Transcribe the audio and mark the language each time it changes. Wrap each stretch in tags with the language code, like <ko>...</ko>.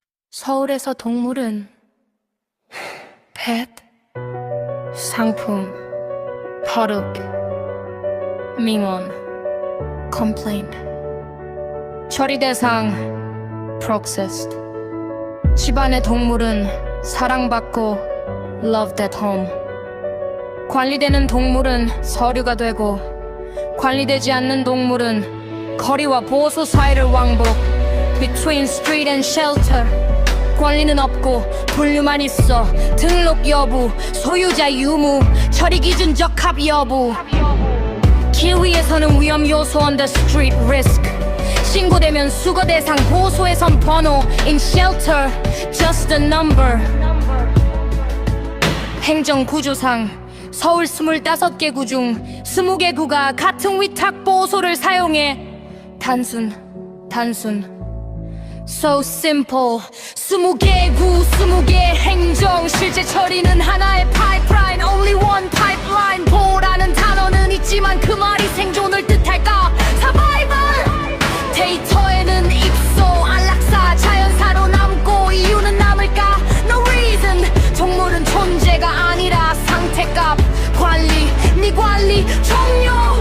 <ko>서울에서 동물은 펫, 상품, 버릇, 민원, complaint, 처리 대상, processed. 집안의 동물은 사랑받고</ko> <en>loved at home.</en> <ko>관리되는 동물은 서류가 되고, 관리되지 않는 동물은 거리와 보호소 사이를 왕복.</ko> <en>Between street and shelter.</en> <ko>권리는 없고 분류만 있어. 등록 여부, 소유자 유무, 처리 기준 적합 여부. 길 위에서는 위험 요소</ko> <en>on the street risk.</en> <ko>신고되면 수거 대상 보호소에선 번호.</ko> <en>In shelter, just a number.</en> <ko>행정 구조상 서울 25개 구 중 20개 구가 같은 위탁 보호소를 사용해. 단순</ko> <en>So simple</en> <ko>20개 구 20개 행정 실제 처리는 하나의 파이프라인</ko> <en>Only one pipeline</en> <ko>보라는 단어는 있지만 그 말이 생존을 뜻할까</ko> <en>Survival</en> <ko>데이터에는 입소 안락사 자연사로 남고 이유는 남을까</ko> <en>No reason</en> <ko>동물은 존재가 아니라 상태값 관리 네 관리 종료</ko>